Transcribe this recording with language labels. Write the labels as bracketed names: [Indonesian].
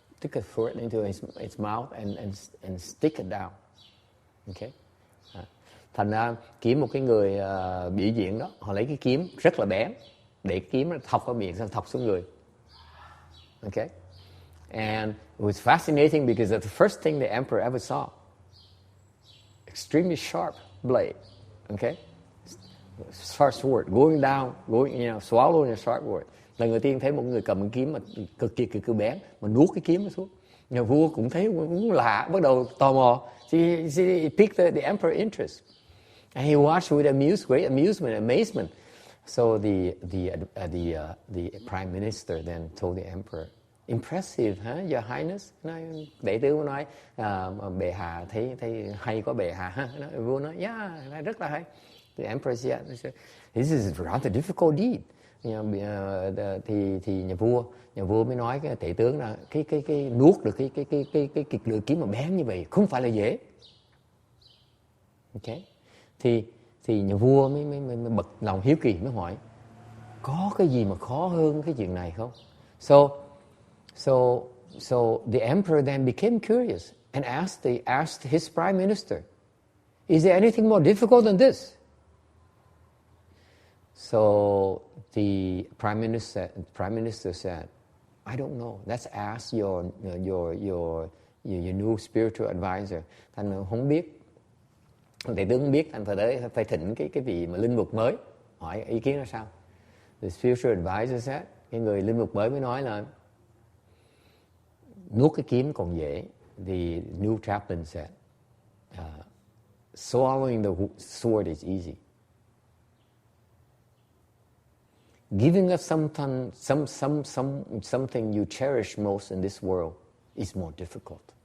[English] Take a sword into its mouth and stick it down. Okay. [Vietnamese] Thành ra kiếm một cái người biểu diễn đó, họ lấy cái kiếm rất là bén, để kiếm nó thọc vào miệng, xong thọc xuống người. [English] Okay. And it was fascinating because that's the first thing the emperor ever saw. Extremely sharp blade. Okay. Sharp sword going down, swallowing a sharp sword. [Vietnamese] Lần đầu tiên thấy một người cầm kiếm mà cực kỳ bén mà nuốt cái kiếm nó xuống. Nhà vua cũng thấy cũng lạ, bắt đầu tò mò. [English] He piqued the emperor's interest, and he watched with great amusement, amazement. So the prime minister then told the emperor, "Impressive, huh, Your Highness?" [Vietnamese] Đệ tử nói, bệ hạ thấy hay có bệ hạ, ha. Vua nói, yeah, rất là hay. [English] The emperor said, "This is a rather difficult deed." [Vietnamese] Thì nhà vua mới nói cái tể tướng là cái nuốt được cái lưỡi kiếm mà bén như vậy không phải là dễ. Okay. Thì nhà vua mới bật lòng hiếu kỳ, mới hỏi có cái gì mà khó hơn cái chuyện này không? [English] So the emperor then became curious and asked his prime minister, "Is there anything more difficult than this?" So the prime minister said, I don't know. Let's ask your new spiritual advisor. [Vietnamese] Thành không biết. Thầy tướng không biết, thành phải thỉnh cái vị mà linh mục mới hỏi ý kiến là sao. [English] The spiritual advisor said, [Vietnamese] cái người linh mục mới mới nói là nuốt cái kiếm còn dễ. [English] The new chaplain said, swallowing the sword is easy. Giving up something you cherish most in this world is more difficult.